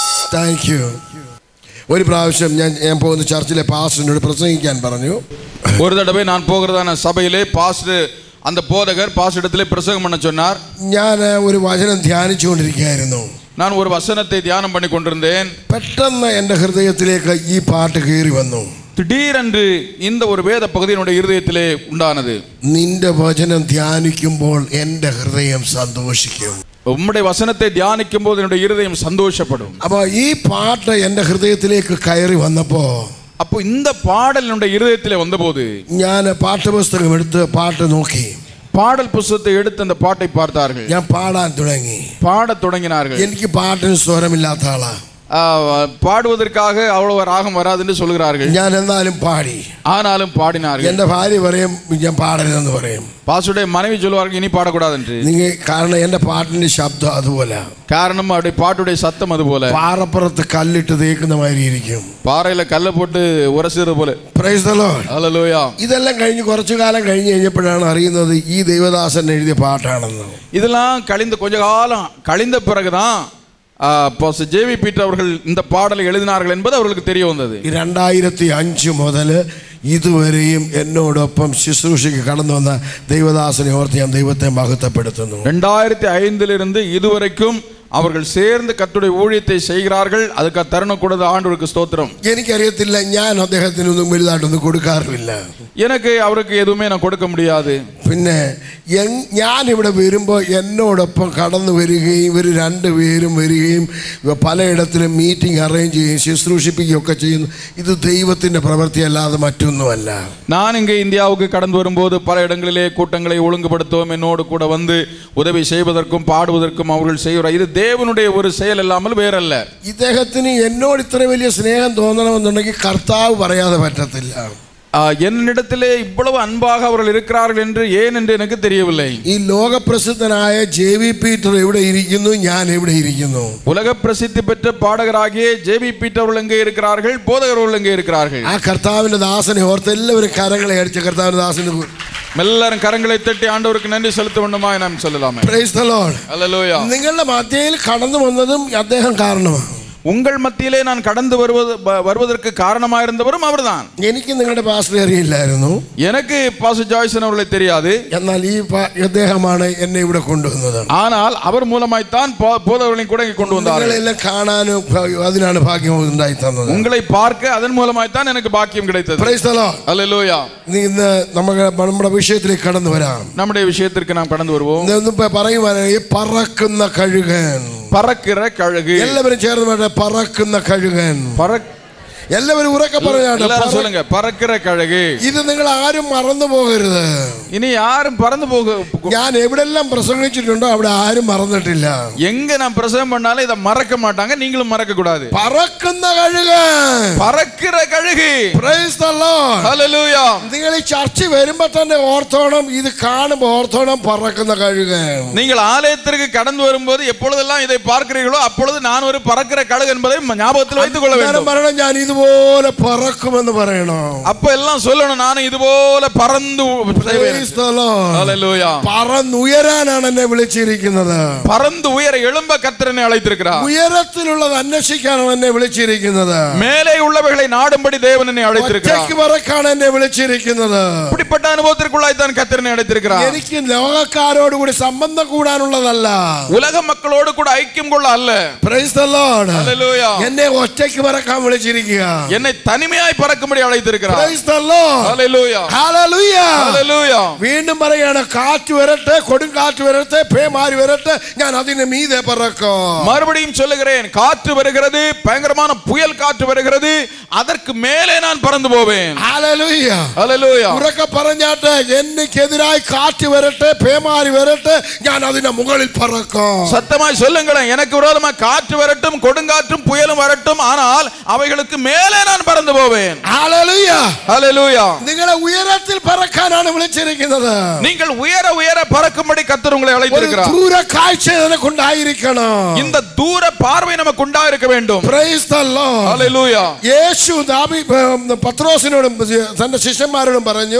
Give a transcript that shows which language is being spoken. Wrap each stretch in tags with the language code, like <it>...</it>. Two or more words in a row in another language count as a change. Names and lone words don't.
<en>Thank you.</en> <ml>ഒരു പ്രാവശ്യം ഞാൻ പോകുന്ന ചർച്ചിലെ പാസ്റ്ററിനോട് പ്രസംഗിക്കാൻ പറഞ്ഞു.</ml> <ta>ஒரு தடவை நான் போகிறதான சபையிலே பாஸ்டர் அந்த போதகர் பாஸ்டர் இடத்திலே பிரசங்கம் பண்ண சொன்னார்.</ta> <ml>ഞാൻ ഒരു വചനം ധ്യാനിച്ചുകൊണ്ടിരിക്കുകയായിരുന്നു.</ml> <ta>நான் ஒரு வசனத்தை தியானம் பண்ணி கொண்டிருந்தேன்.</ta> <ml>പെട്ടെന്ന് എൻ്റെ ഹൃദയത്തിലേക്ക് ഈ പാട്ട് കയറി വന്നു.</ml> <ta>திடீரென்று இந்த ஒரு வேத பகுதி என்னுடைய இருதயத்திலே உண்டானது.</ta> <ml>നിന്റെ വചനം ധ്യാനിക്കുമ്പോൾ എൻ്റെ ഹൃദയം സന്തോഷിക്കും.</ml> <ta>உம்முடைய வசனத்தை தியானிக்கும் போது என்னுடைய இருதயம் சந்தோஷப்படும்.</ta> <ml>அப்போ ഈ പാട്ട് എൻ്റെ ഹൃദയത്തിലേക്ക് കയറി വന്നപ്പോൾ</ml> <ta>அப்போ இந்த பாடல் என்னுடைய இருதயத்திலே வந்தபோது</ta> <ml>ഞാൻ പാഠപുസ്തകം എടുത്ത് പാട്ട് നോക്കി.</ml> <ta>பாடல் புத்தகத்தை எடுத்து அந்த பாட்டை பார்த்தார்கள்.</ta> <ml>ഞാൻ പാടാൻ തുടങ്ങി.</ml> <ta>பாடத் தொடங்கினார்கள்.</ta> <ml>എനിക്ക് പാട്ടിന് സ്വരമില്ലാത്ത ആളാ.</ml> <ta>பாடுவதற்காக அவ்வளவு ராகம் வராது என்று சொல்கிறார்கள்.</ta> <ml>ഞാൻ എന്നാലും പാടി.</ml> <ta>ஆனாலும் பாடினார்கள்.</ta> <ml>എൻ്റെ ഭാര്യ പറയും ഞാൻ പാടരുതെന്ന് പറയും.</ml> <ta>பாசுடைய மனைவி சொல்வார்கள் இனி பாடக்கூடாது என்று.</ta> <ml>കാരണം എൻ്റെ പാട്ടിന്റെ ശബ്ദം അതുപോലെ.</ml> <ta>காரணம் அவருடைய பாட்டுடைய சத்தம் அதுபோல.</ta> <ml>പാറപ്പുറത്ത് കല്ലിട്ട് തേക്കുന്ന മാതിരി ഇരിക്കും.</ml> <ta>பாறையில கல்லை போட்டு உரசுறது போல.</ta> <en>Praise the Lord.</en> <ml>ഹല്ലേലൂയ. ഇതെല്ലാം കഴിഞ്ഞ് കുറച്ചു കാലം കഴിഞ്ഞ് കഴിഞ്ഞപ്പോഴാണ് അറിയുന്നത് ഈ ദൈവദാസൻ എഴുതിയ പാട്ടാണെന്ന്.</ml> <ta>இதெல்லாம் கழிந்த கொஞ்ச காலம் கழிந்த பிறகுதான் ஜேவி பீட்டர் அவர்கள் இந்த பாடலை எழுதினார்கள் என்பது அவர்களுக்கு தெரிய வந்தது.</ta> <ml>2005 മുതൽ ഇതുവരെയും എന്നോടൊപ്പം ശുശ്രൂഷയ്ക്ക് കടന്നു വന്ന ദൈവദാസനെ ഓർത്ത് ഞാൻ ദൈവത്തെ മഹത്വപ്പെടുത്തുന്നു.</ml> <ta>2005 இதுவரைக்கும் அவர்கள் சேர்ந்து கர்த்தருடைய ஊழியத்தை செய்கிறார்கள். அதுக்கு தருணம் கொடுத்த ஆண்டவருக்கு ஸ்தோத்திரம்.</ta> <ml>എനിക്കറിയത്തില്ല, ഞാൻ അദ്ദേഹത്തിനൊന്നും വലുതായിട്ടൊന്നും കൊടുക്കാറില്ല.</ml> <ta>எனக்கு அவருக்கு எதுவுமே நான் கொடுக்க முடியாது.</ta> <ml>പിന്നെ ഞാൻ ഇവിടെ വരുമ്പോൾ എന്നോടൊപ്പം കടന്നു വരികയും ഇവർ രണ്ടുപേരും വരികയും പലയിടത്തിലും</ml> <en>meeting arrange</en> <ml>ചെയ്യുകയും ശുശ്രൂഷിപ്പിക്കുകയൊക്കെ ചെയ്യുന്നു. ഇത് ദൈവത്തിൻ്റെ പ്രവൃത്തിയല്ലാതെ മറ്റൊന്നുമല്ല.</ml> <ta>நான் இங்கே இந்தியாவுக்கு கடந்து வரும்போது பல இடங்களிலே கூட்டங்களை ஒழுங்குபடுத்தவும் என்னோடு கூட வந்து உதவி செய்வதற்கும் பாடுவதற்கும் அவர்கள் செய்கிறார். இது தேவனுடைய ஒரு செயல் இல்லாமல் வேறல்ல.</ta> <ml>ഇദ്ദേഹത്തിന് എന്നോട് ഇത്ര വലിയ സ്നേഹം തോന്നണമെന്നുണ്ടെങ്കിൽ കർത്താവ് പറയാതെ പറ്റത്തില്ല.</ml> <ta>என்னிடத்திலே இவ்வளவு அன்பாக அவர்கள் இருக்கிறார்கள் என்று ஏன் என்று எனக்கு தெரியவில்லை.</ta> <ml>ഈ ലോക പ്രസിദ്ധനായ ജെവി പീറ്റർ എവിടെ ഇരിക്കുന്നു, ഞാൻ എവിടെ ഇരിക്കുന്നു?</ml> <ta>உலக பிரசித்தி பெற்ற பாடகராகிய ஜேவி பீட்டர் அவர்கள் எங்கே இருக்கிறார்கள், போதகர் அவர்கள் எங்கே இருக்கிறார்கள்?</ta> <ml>ആ കർത്താവിന്റെ ദാസനെ ഓർത്ത് എല്ലാവരും കരങ്ങളെ അടിച്ച് കർത്താവിന്റെ ദാസന്</ml> <ta>எல்லாரும் கரங்களை தட்டி ஆண்டவருக்கு நன்றி செலுத்த வேண்டுமா நாம் சொல்லலாமே.</ta> <en>Praise the Lord.</en> <ml>ഹല്ലേലൂയ. നിങ്ങളുടെ മധ്യയിൽ കടന്നു വന്നതും അദ്ദേഹം കാരണമാണ്.</ml> <ta>உங்கள் மத்தியிலே நான் கடந்து வருவதற்கு காரணமாயிருந்தவரும் அவர்தான்.</ta> <ml>എനിക്ക് നിങ്ങളുടെ പാസ്റ്റർ അറിയില്ലായിരുന്നു.</ml> <ta>எனக்கு பாஸ்டர் ஜாய்சன் அவர்களை தெரியாது.</ta> <ml>എന്നാൽ ഈ അദ്ദേഹമാണ് എന്നെ ഇവിടെ കൊണ്ടുവന്നത്.</ml> <ta>ஆனால் அவர் மூலமாய்த்தான் போதகர்களையும் கூட கொண்டு வந்தார்.</ta> <ml>നിങ്ങളെല്ലാം കാണാനും അതിനാണ് ഭാഗ്യം ഉണ്ടായി തന്നത്.</ml> <ta>உங்களை பார்க்க அதன் மூலமாய்த்தான் எனக்கு பாக்கியம் கிடைத்தது.</ta> <en>Praise the Lord.</en> <ml>ഹല്ലേലൂയ. ഇന്ന് നമ്മുടെ വിഷയത്തിലേക്ക് കടന്നു വരാം. നമ്മുടെ വിഷയത്തിലേക്ക് നാം കടന്നു വരുவோம். പറയുവാനായി പറക്കുന്ന കഴുകൻ.</ml> <ta>പറக்கிற கழுகு.</ta> <ml>എല്ലാവരും ചേർന്ന് പറക്കുന്ന കഴുകൻ. എല്ലാവരും ഉറക്കെ പറയാണ്</ml> <ta>சொல்லுங்க பறக்கிற கழுகு.</ta> <ml>ഇത് നിങ്ങൾ ആരും മറന്നു പോകരുത്. ഇനി ആരും പറന്നു ഞാൻ എവിടെല്ലാം പ്രസംഗിച്ചിട്ടുണ്ടോ അവിടെ ആരും മറന്നിട്ടില്ല.</ml> <ta>எங்க நான் பிரசங்கம் பண்ணாலும் இத மறக்க மாட்டாங்க, நீங்களும் மறக்க கூடாது.</ta> <ml>പറക്കുന്ന കഴുകൻ.</ml> <ta>பறக்கிற கழுகு.</ta> <en>Praise the Lord.</en> <ml>ഹല്ലേലൂയ. നിങ്ങൾ ഈ ചർച്ച വരുമ്പോൾ തന്നെ ഓർത്തോണം, ഇത് കാണുമ്പോൾ ഓർത്തോണം പറക്കുന്ന കഴുകൻ.</ml> <ta>நீங்கள் ஆலயத்திற்கு கடந்து வரும்போது எப்பொழுதெல்லாம் இதை பார்க்கிறீர்களோ அப்பொழுது நான் ஒரு பறக்கிற கழுகு என்பதை ஞாபகத்தில் வைத்துக் கொள்ள வேண்டும்.</ta> <ml>ഞാൻ ഇതുപോലെ പറക്കുമെന്ന് പറയണം.</ml> <ta>அப்ப எல்லாம் சொல்லணும், நான் இதுപോലെ பறந்து</ta> <ml>പറന്നുയരാനാണ് എന്നെ വിളിച്ചിരിക്കുന്നത്.</ml> <ta>பறந்து உயர எழும்ப கர்த்தர் என்னை அழைத்திருக்கிறார்.</ta> <ml>ഉയരത്തിലുള്ളത് അന്വേഷിക്കാനാണ് എന്നെ വിളിച്ചിരിക്കുന്നത്.</ml> <ta>மேலே உள்ளவைகளை நாடும்படி தேவன் என்னை அழைத்திருக்கிறார்.</ta> <ml>ഒറ്റയ്ക്ക് പറക്കാണ് എന്നെ വിളിച്ചിരിക്കുന്നത്.</ml> <ta>இப்படிப்பட்ட அனுபவத்திற்குள்ளாய் தான் கர்த்தர் என்னை அழைத்திருக்கிறார்.</ta> <ml>എനിക്ക് ലോകക്കാരോട് കൂടി സംബന്ധം കൂടാനുള്ളതല്ല,</ml> <ta>உலக மக்களோடு கூட ஐக்கியம் கொள்ள அல்ல.</ta> <en>Praise the Lord.</en> <ml>ഹല്ലേലൂയ. എന്നെ ഒറ്റയ്ക്ക് പറക്കാൻ വിളിച്ചിരിക്കുക.</ml> <ta>என்னை தனிமையாய் பறக்கும்படி அழைத்திருக்கிறார்.</ta> <en>Praise the Lord.</en> <ml>ഹല്ലേലൂയ. ഹല്ലേലൂയ. ഹല്ലേലൂയ. വീണ്ടും പറയാണ്, കാറ്റ് വരട്ടെ, കൊടുങ്കാറ്റ് വരട്ടെ, പേമാരി വരട്ടെ, ഞാൻ അതിനെ മീതെ പറക്കും.</ml> <ta>மறுபடியும் சொல்லுகிறேன், காற்று வருகிறது, பயங்கரமான புயல் காற்று வருகிறது, அதற்கு மேலே நான் பறந்து போவேன்.</ta> <ml>ഹല്ലേലൂയ. ഹല്ലേലൂയ. ഉറക്കെ പറഞ്ഞാട്ടെ, എനിക്കെതിരായി കാറ്റ് വരട്ടെ, പേമാരി വരട്ടെ, ഞാൻ അതിന്റെ മുകളിൽ പറക്കും.</ml> <ta>சத்தமாய் சொல்லுங்களேன், எனக்கு விரோதமாக காற்று வரட்டும், கொடுங்காற்றும் புயலும் வரட்டும், ஆனால் அவைகளுக்கு மேலே நான் பறந்து போவேன். ஹalleluya ஹalleluya.</ta> <ml>നിങ്ങളെ ഉയരത്തിൽ പറക്കാനാണ് വിളിച്ചിരിക്കുന്നത്.</ml> <ta>நீங்கள் உயர உயர பறக்கும்படி கர்த்தர் உங்களை அழைத்திருக்கிறார்.</ta> <ml>ദൂര കാഴ്ച നമുക്ക് ഉണ്ടായിരിക്കണം.</ml> <ta>இந்த தூர பார்வை நமக்கு உண்டாயிருக்க வேண்டும்.</ta> <en>Praise the Lord.</en> <ml>ഹല്ലേലൂയ. യേശു പത്രോസിനോടും തന്റെ ശിഷ്യന്മാരോടും പറഞ്ഞു,</ml>